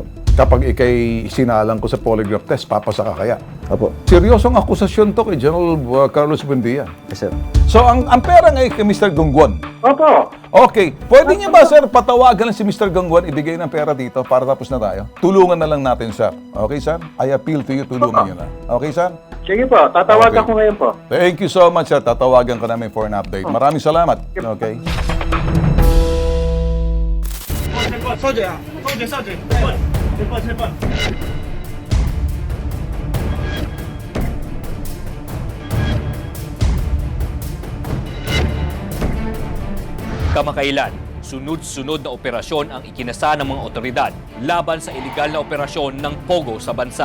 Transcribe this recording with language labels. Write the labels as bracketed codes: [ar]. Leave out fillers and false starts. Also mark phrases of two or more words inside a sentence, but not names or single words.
[tl] Kapag ikay sinalang ko sa polygraph test, papasa ka kaya? Opo. Seryosong akusasyon to kay General Carlos Buendia. [en] Yes, sir. [tl] So, ang pera ngayon kay Mr. Gongguan. Opo. [en] Okay. [tl] Pwede niyo ba, sir, patawagan si Mr. Gongguan, ibigay ng pera dito para tapos na tayo? Tulungan na lang natin, sir. [en] Okay, sir? I appeal to you, [tl] tulungan niyo na. [en] Okay, sir? [tl] Sige po, tatawagan [en] Okay. [tl] ko ngayon po. [en] Thank you so much, sir. [tl] Tatawagan ka namin [en] for an update. [tl] Maraming salamat. [en] Okay. [zh] 少姐啊，少姐，吃饭。 [tl] Kamakailan, sunod-sunod na operasyon ang ikinasa ng mga otoridad laban sa ilegal na operasyon ng POGO sa bansa.